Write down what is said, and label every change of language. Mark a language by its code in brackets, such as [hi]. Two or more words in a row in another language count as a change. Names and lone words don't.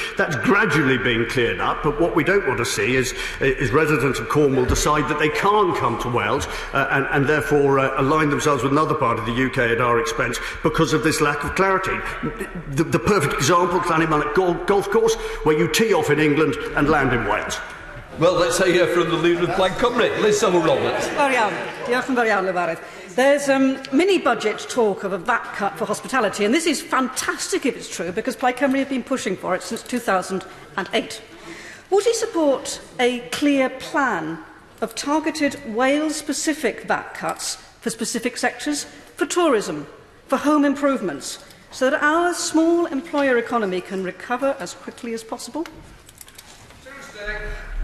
[en] That's gradually being cleared up, but what we don't want to see is residents of Cornwall decide that they can't come to Wales and therefore align themselves with another part of the UK at our expense because of this lack of clarity. The perfect example, Llanymynech Golf Course, where you tee off in England and land in Wales. Well, let's hear from the Leader of Plaid Cymru, Liz Selwyn-Roberts. [cy] Diolch yn fawr iawn, Lefarydd. [en] There's mini-budget talk of a VAT cut for hospitality, and this is fantastic if it's true, because Plaid Cymru have been pushing for it since 2008. Would he support a clear plan of targeted Wales-specific VAT cuts for specific sectors, for tourism, for home improvements, so that our small employer economy can recover as quickly as possible?